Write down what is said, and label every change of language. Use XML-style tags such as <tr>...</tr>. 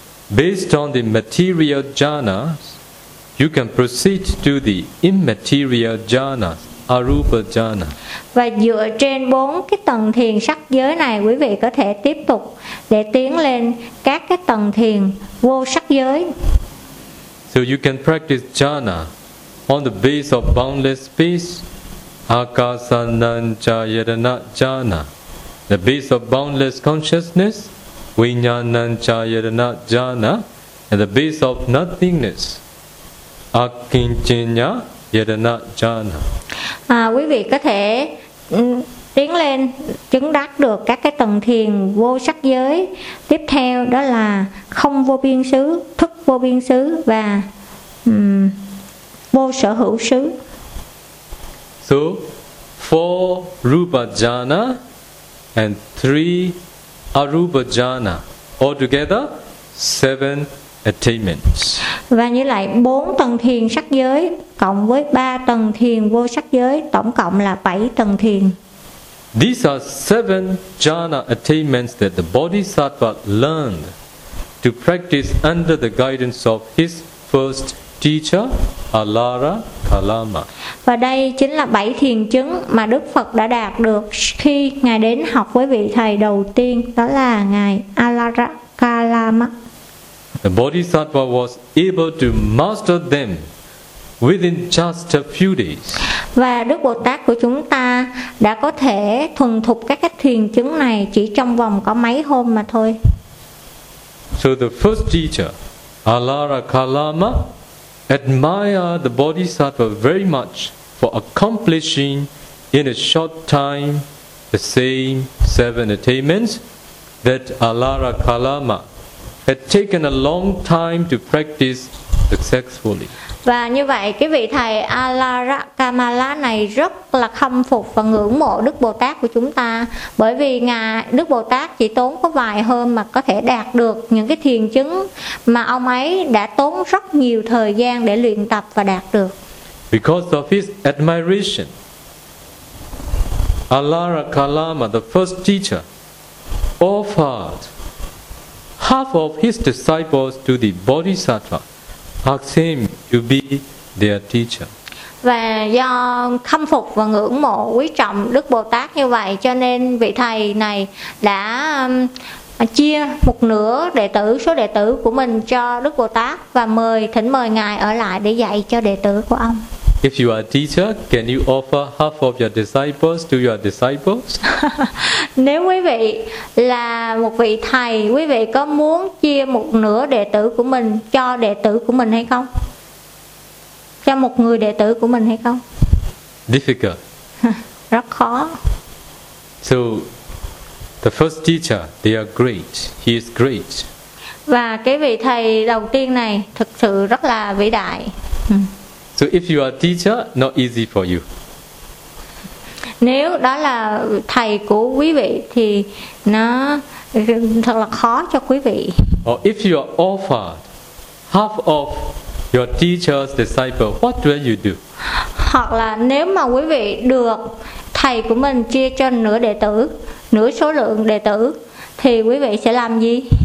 <en>Based on the material jhana, you can proceed to the immaterial jhana, arupa jhana.</en> <vi>Và dựa trên bốn cái tầng thiền sắc giới này, quý vị có thể tiếp tục để tiến lên các cái tầng thiền vô sắc giới.</vi> <en>So you can practice jhana on the base of boundless peace, akasananja yadana jhana. The base of boundless consciousness, vijnananja yadana jhana. And the base of nothingness, akinchinya yadana jhana.</en> <vi>Quý vị có thể tiến lên chứng đắc được các cái tầng thiền vô sắc giới. Tiếp theo đó là không vô biên xứ, thức vô biên xứ và vô sở hữu xứ.</vi> <en>So four rupa jhana and three arupa jhana, altogether seven attainments.</en> <vi>Và như lại bốn tầng thiền sắc giới cộng với ba tầng thiền vô sắc giới, tổng cộng là bảy tầng thiền.</vi> <en>These are seven jhana attainments that the bodhisattva learned to practice under the guidance of his first teacher, Alara Kalama.</en> <vi>Và đây chính là bảy thiền chứng mà Đức Phật đã đạt được khi Ngài đến học với vị thầy đầu tiên, đó là Ngài Alara Kalama.</vi> <en>The Bodhisattva was able to master them within just a few days.</en> <vi>Và Đức Bồ Tát của chúng ta đã có thể thuần thục các cái thiền chứng này chỉ trong vòng có mấy hôm mà thôi.</vi> <en>So the first teacher, Alara Kalama, admire the Bodhisattva very much for accomplishing in a short time the same seven attainments that Alara Kalama had taken a long time to practice successfully.</en> <vi>Và như vậy, cái vị thầy Alara Kamala này rất là khâm phục và ngưỡng mộ Đức Bồ Tát của chúng ta, bởi vì Ngài Đức Bồ Tát chỉ tốn có vài hôm mà có thể đạt được những cái thiền chứng mà ông ấy đã tốn rất nhiều thời gian để luyện tập và đạt được.</vi> <en>Because of his admiration, Alara Kalama, the first teacher, offered half of his disciples to the Bodhisattva, asked him to be their teacher.</en> <vi>Và do khâm phục và ngưỡng mộ quý trọng Đức Bồ Tát như vậy, cho nên vị thầy này đã chia một nửa đệ tử, số đệ tử của mình cho Đức Bồ Tát và thỉnh mời Ngài ở lại để dạy cho đệ tử của ông.</vi> <en>If you are a teacher, can you offer half of your disciples to your disciples?</en> <vi>Nếu quý vị là một vị thầy, quý vị có muốn chia một nửa đệ tử của mình cho đệ tử của mình hay không? Cho một người đệ tử của mình hay không?</vi> <en>Difficult.</en> <vi>Rất khó.</vi> <en>So, the first teacher, they are great. He is great.</en> <vi>Và cái vị thầy đầu tiên này thực sự rất là vĩ đại.</vi> <en>So if you are a teacher, not easy for you.</en> <vi>Nếu đó là thầy của quý vị thì nó thật là khó cho quý vị.</vi> <en>Or if you are offered half of your teacher's disciple, what will you do?</en> <vi>Hoặc là nếu mà quý vị được thầy của mình chia cho nửa đệ tử, nửa số lượng đệ tử, thì quý vị sẽ làm gì?</vi>